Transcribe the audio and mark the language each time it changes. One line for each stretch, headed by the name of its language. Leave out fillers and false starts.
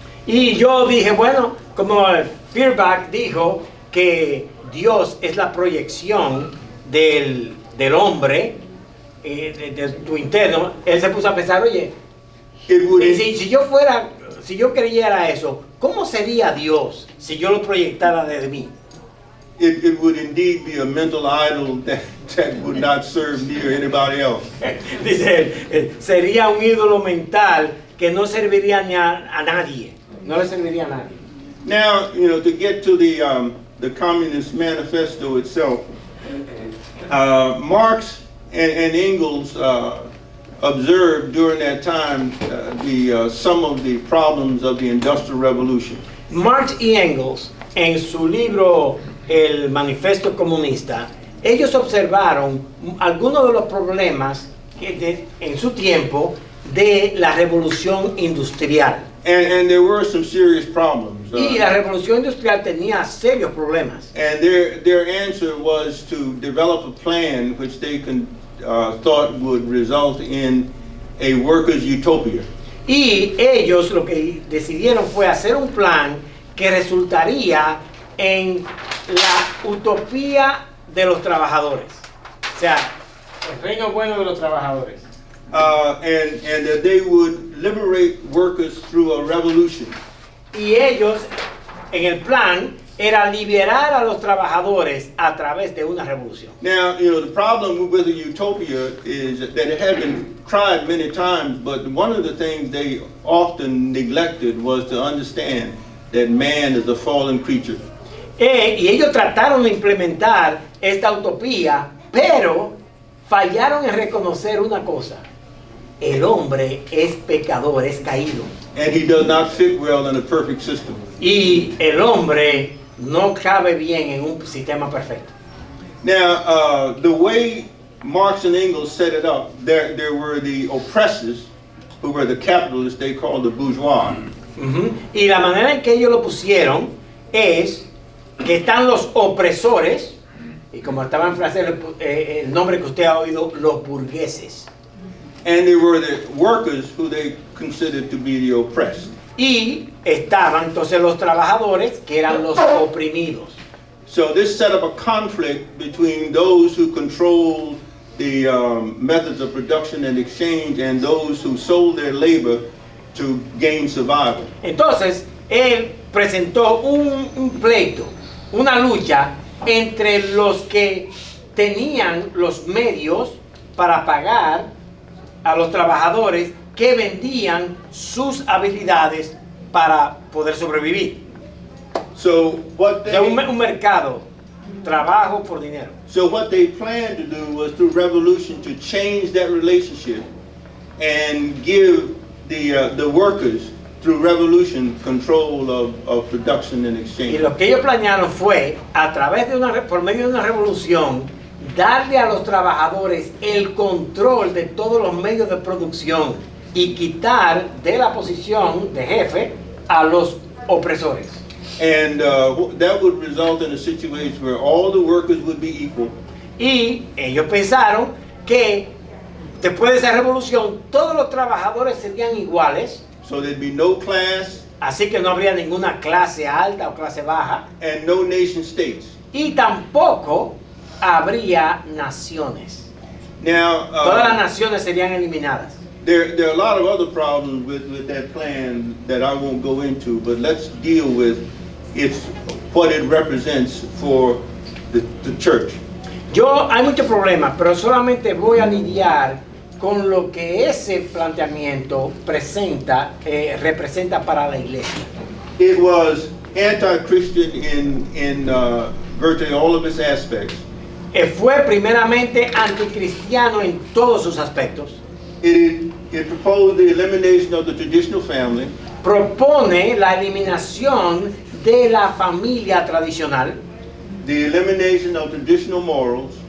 Spanish: Y yo dije, bueno, como Feuerbach dijo que Dios es la proyección del hombre, de tu interno, él se puso a pensar, oye, si yo creyera eso, ¿cómo sería Dios si yo lo proyectara desde mí?
English: It would indeed be a mental idol that would not serve me or anybody else.
Spanish: Dice él, sería un ídolo mental que no serviría ni a nadie. No le serviría a nadie.
English: Now, to get to the Communist Manifesto itself, Marx and Engels observed during that time some of the problems of the Industrial Revolution.
Spanish: Marx y Engels, en su libro El Manifiesto Comunista, ellos observaron algunos de los problemas en su tiempo de la revolución industrial.
English: And there were some serious problems.
Spanish: Y la revolución industrial tenía serios problemas.
English: And their answer was to develop a plan which they thought would result in a workers' utopia.
Spanish: Y ellos lo que decidieron fue hacer un plan que resultaría en la utopía de los trabajadores. O sea, el reino bueno de los trabajadores.
English: And that they would liberate workers through a revolution.
Spanish: Y ellos, en el plan, era liberar a los trabajadores a través de una revolución.
English: Now, the problem with the utopia is that it had been tried many times, but one of the things they often neglected was to understand that man is a fallen creature.
Spanish: Y ellos trataron de implementar esta utopía, pero fallaron en reconocer una cosa. El hombre es pecador, es caído.
English: And he does not fit well in a perfect system.
Spanish: Y el hombre no cabe bien en un sistema perfecto.
English: Now, the way Marx and Engels set it up, there were the oppressors, who were the capitalists they called the bourgeois.
Spanish: Y la manera en que ellos lo pusieron es que están los opresores, y como estaba en francés el nombre que usted ha oído, los burgueses.
English: And there were the workers who they considered to be the oppressed.
Spanish: Y estaban entonces los trabajadores que eran los oprimidos.
English: So this set up a conflict between those who controlled the methods of production and exchange and those who sold their labor to gain survival.
Spanish: Entonces, él presentó un pleito, una lucha entre los que tenían los medios para pagar a los trabajadores que vendían sus habilidades para poder sobrevivir.
English: So what
Spanish: O sea, un
English: they
Spanish: mercado, trabajo por dinero.
English: so what they planned to do was through revolution to change that relationship and give the workers through revolution control of production and
Spanish: Y
English: exchange.
Spanish: lo que ellos planearon fue, a través de por medio de una revolución, darle a los trabajadores el control de todos los medios de producción y quitar de la posición de jefe a los opresores.
English: And that would result in a situation where all the workers would be equal.
Spanish: Y ellos pensaron que después de esa revolución todos los trabajadores serían iguales,
English: So there'd be no class
Spanish: así que no habría ninguna clase alta o clase baja,
English: and no nation states.
Spanish: y tampoco habría naciones.
English: Now,
Spanish: Todas las naciones serían eliminadas.
English: there are a lot of other problems with that plan that I won't go into, but let's deal with what it represents for the church.
Spanish: Hay muchos problemas, pero solamente voy a lidiar con lo que ese planteamiento representa para la iglesia.
English: It was anti-Christian in virtually all of its aspects.
Spanish: Fue primeramente anticristiano en todos sus aspectos.
English: It proposed the elimination of the traditional family.
Spanish: Propone la eliminación de la familia tradicional,
English: The elimination of traditional morals,